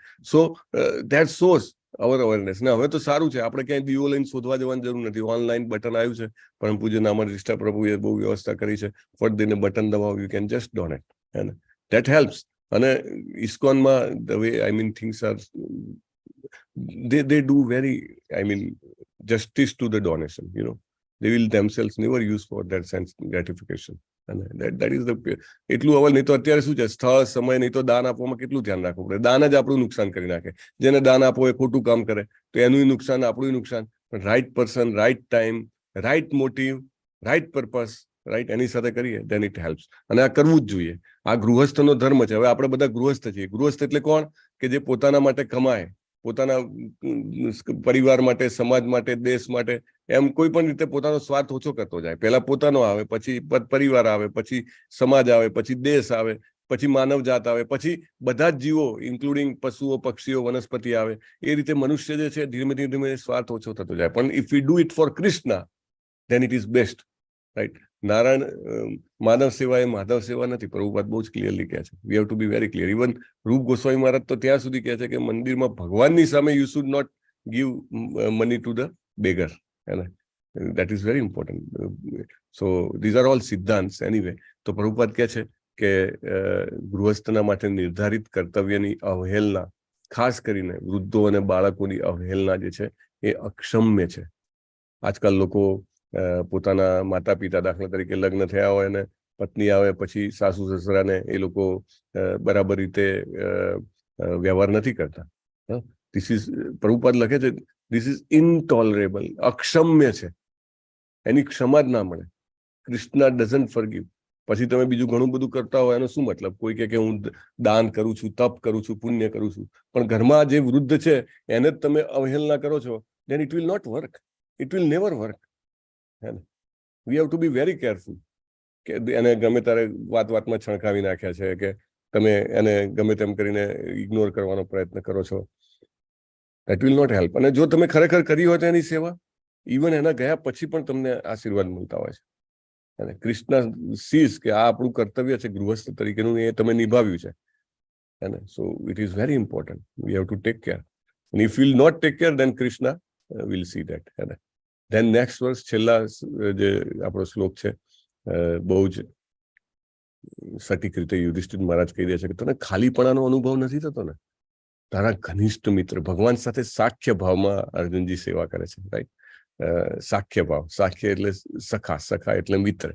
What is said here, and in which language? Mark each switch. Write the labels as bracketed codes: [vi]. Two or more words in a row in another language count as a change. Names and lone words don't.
[en] So that shows our awareness. [gu] ને હવે તો સારું છે, આપણે ક્યાંય દીવો લઈને શોધવા જવાની જરૂર નથી. [en] online button [gu] આવ્યું છે, પરમ પૂજ્ય નામાનિષ્ઠા પ્રભુએ બહુ વ્યવસ્થા કરી છે. ફટ દઈને બટન દબાવો, [en] you can just donate. અને that helps. અને ઇસ્કોનમાં the way I mean things are, they do very, I mean, justice to the donation, you know. They will themselves never use for that sense gratification. And that is the [gu] એટલું અવલ. નહીં તો અત્યારે શું છે, સ્થળ સમય નહીં તો દાન આપવામાં કેટલું ધ્યાન રાખવું પડે. દાન જ આપણું નુકસાન કરી નાખે. જેને દાન આપો એ ખોટું કામ કરે તો એનું નુકસાન, આપણું નુકસાન. પણ [en] right person, right time, right motive, right purpose, right, [gu] એની સાથે કરીએ [en] then it helps. [gu] અને આ કરવું જ જોઈએ. આ ગૃહસ્થનો ધર્મ છે. હવે આપણે બધા ગૃહસ્થ છીએ. ગૃહસ્થ એટલે કોણ? કે જે પોતાના માટે કમાય, પોતાના પરિવાર માટે, સમાજ માટે, દેશ માટે, એમ કોઈ પણ રીતે પોતાનો સ્વાર્થ ઓછો કરતો જાય. પહેલા પોતાનો આવે, પછી પરિવાર આવે, પછી સમાજ આવે, પછી દેશ આવે, પછી માનવ જાત આવે, પછી બધા જ જીવો ઇન્ક્લુડિંગ પશુઓ, પક્ષીઓ, વનસ્પતિ આવે. એ રીતે મનુષ્ય જે છે ધીમે ધીમે સ્વાર્થ ઓછો થતો જાય. [en] પણ if you do it for Krishna then it is best, right? [gu] નારાયણ માનવ સેવા એ માધવ સેવા નથી. પ્રભુપાદ બહુ જ ક્લિયરલી કહે છે. [en] We have to be very clear. [gu] ઇવન રૂપ ગોસ્વામી મહારાજ તો ત્યાં સુધી કહે છે કે મંદિરમાં ભગવાનની સામે [en] you should not give money to the beggar. That is very important. So these are all સિદ્ધાંત એનીવે. [gu] તો પ્રભુપાદ કહે છે કે ગૃહસ્થના માટે નિર્ધારિત કર્તવ્યની અવહેલના, ખાસ કરીને વૃદ્ધો અને બાળકોની અવહેલના જે છે એ અક્ષમ્ય છે. આજકાલ લોકો પોતાના માતા પિતા, દાખલા તરીકે લગ્ન થયા હોય અને પત્ની આવે પછી સાસુ સસરાને એ લોકો બરાબર રીતે વ્યવહાર નથી કરતા. [en] This is, [gu] પ્રભુપાદ લખે છે, [en] this is intolerable. [gu] અક્ષમ્ય છે, એની ક્ષમા જ ના મળે. [en] Krishna doesn't forgive. [gu] પછી તમે બીજું ઘણું બધું કરતા હોય એનો શું મતલબ? કોઈ કે હું દાન કરું છું, તપ કરું છું, પુણ્ય કરું છું, પણ ઘરમાં જે વૃદ્ધ છે એને જ તમે અવહેલના કરો છો, [en] then it will not work. It will never work. We have to be very careful. [gu] કે એને ગમે ત્યારે વાતમાં છણકાવી નાખ્યા છે, કે તમે એને ગમે તેમ કરીને ઇગ્નોર કરવાનો પ્રયત્ન કરો છો. [en] That will not help. [gu] અને જો તમે ખરેખર કરી હોય તો એની સેવા, ઇવન એના ગયા પછી પણ તમને આશીર્વાદ મળતા હોય છે. અને કૃષ્ણ સીઝ કે આ આપણું કર્તવ્ય છે ગૃહસ્થ તરીકેનું, એ તમે નિભાવ્યું છે. [en] So it is very important. We have to take care. And if we will not take care, then Krishna will see that. Then next verse, [gu] છેલ્લા જે આપણો શ્લોક છે, બહુ જ સટીક રીતે યુધિષ્ઠિર મહારાજ કહી દે છે કે તને ખાલીપણાનો અનુભવ નથી થતો ને? તારા ઘનિષ્ઠ મિત્ર, ભગવાન સાથે સાખ્ય ભાવમાં અર્જુનજી સેવા કરે છે, રાઈટ? સાખ્ય ભાવ, સાખ્ય એટલે સખા, સખા એટલે મિત્ર.